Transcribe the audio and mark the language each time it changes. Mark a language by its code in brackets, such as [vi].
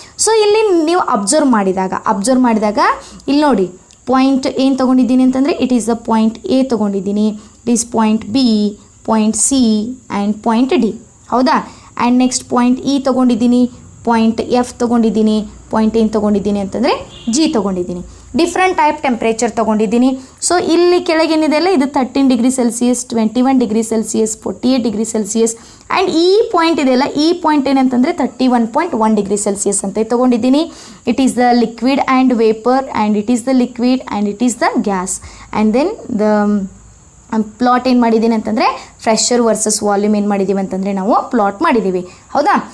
[kn] So ಇಲ್ಲಿ ನೀವು observe ಮಾಡಿದಾಗ ಇಲ್ಲಿ ನೋಡಿ, ಪಾಯಿಂಟ್ ಏನು ತೊಗೊಂಡಿದ್ದೀನಿ ಅಂತಂದರೆ [en] it is the point A [kn] ತೊಗೊಂಡಿದ್ದೀನಿ, it is point B, point C and point D, ಹೌದಾ. ಆ್ಯಂಡ್ ನೆಕ್ಸ್ಟ್ ಪಾಯಿಂಟ್ ಇ ತೊಗೊಂಡಿದ್ದೀನಿ, ಪಾಯಿಂಟ್ ಎಫ್ ತೊಗೊಂಡಿದ್ದೀನಿ, ಪಾಯಿಂಟ್ ಏನು ತೊಗೊಂಡಿದ್ದೀನಿ ಅಂತಂದರೆ ಜಿ ತೊಗೊಂಡಿದ್ದೀನಿ. ಡಿಫ್ರೆಂಟ್ ಟೈಪ್ ಟೆಂಪ್ರೇಚರ್ ತೊಗೊಂಡಿದ್ದೀನಿ. ಸೊ ಇಲ್ಲಿ ಕೆಳಗೇನಿದೆಯಲ್ಲ ಇದು 13 degree Celsius, 21 degree Celsius, 48 degree Celsius. And ಈ ಪಾಯಿಂಟ್ ಇದೆಯಲ್ಲ, ಈ ಪಾಯಿಂಟ್ ಏನಂತಂದರೆ 31.1 degree Celsius ಅಂತ ತೊಗೊಂಡಿದ್ದೀನಿ. [en] It is the liquid and vapour and it is the liquid and it is the gas. And then the [kn] plot ಏನು ಮಾಡಿದ್ದೀನಿ ಅಂತಂದರೆ pressure versus volume ಏನು ಮಾಡಿದ್ದೀವಿ ಅಂತಂದರೆ ನಾವು ಪ್ಲಾಟ್ ಮಾಡಿದ್ದೀವಿ, ಹೌದಾ.